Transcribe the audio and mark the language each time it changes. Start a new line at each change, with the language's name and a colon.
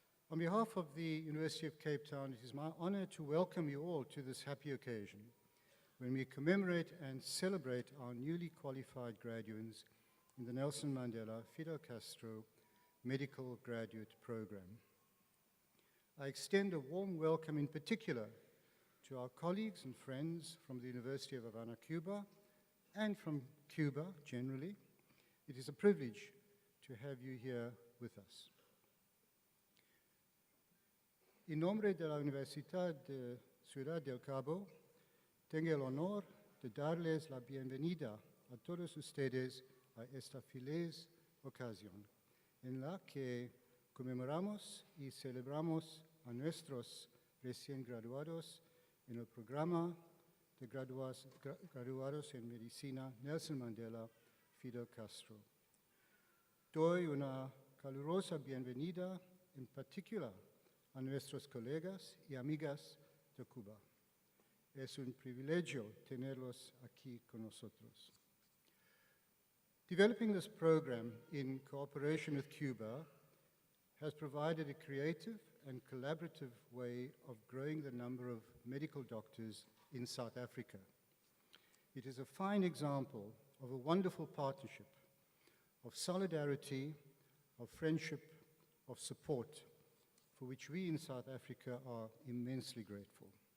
English: On behalf of the University of Cape Town, it is my honor to welcome you all to this happy occasion when we commemorate and celebrate our newly qualified graduates in the Nelson Mandela Fidel Castro Medical Graduate Programme. I extend a warm welcome in particular to our colleagues and friends from the University of Havana, Cuba, and from Cuba generally. It is a privilege to have you here with us.
Spanish: En nombre de la Universidad de Ciudad del Cabo, tengo el honor de darles la bienvenida a todos ustedes a esta feliz ocasión, en la que conmemoramos y celebramos a nuestros recién graduados en el programa de graduados en medicina Nelson Mandela Fidel Castro. Doy una calurosa bienvenida en particular a nuestros colegas y amigas de Cuba. Es un privilegio tenerlos aquí con nosotros.
English: Developing this program in cooperation with Cuba has provided a creative and collaborative way of growing the number of medical doctors in South Africa. It is a fine example of a wonderful partnership, of solidarity, of friendship, of support, for which we in South Africa are immensely grateful.